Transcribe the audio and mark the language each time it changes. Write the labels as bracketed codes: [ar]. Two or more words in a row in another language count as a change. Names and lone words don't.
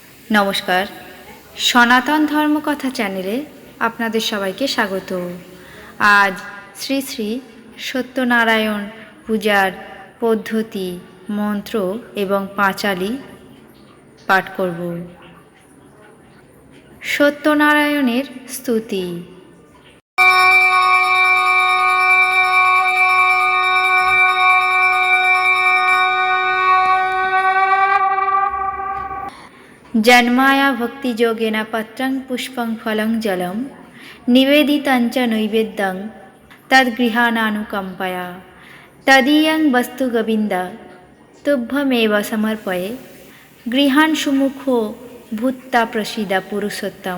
[bn] নমস্কার, সনাতন ধর্মকথা চ্যানেলে আপনাদের সবাইকে স্বাগত। আজ শ্রী শ্রী সত্যনারায়ণ পূজার পদ্ধতি, মন্ত্র এবং পাঁচালি পাঠ করব। সত্যনারায়ণের স্তুতি। [sa] जन्माया भक्तियोगेन पत्रं पुष्पं फलं जलं निवेदितञ्च नैवेद्यं तद्गृहाणानुकम्पया तदीयं वस्तु गोविन्द तुभ्यमेव समर्पये गृहान् सुमुखो भूत्वा प्रसीद पुरुषोत्तम।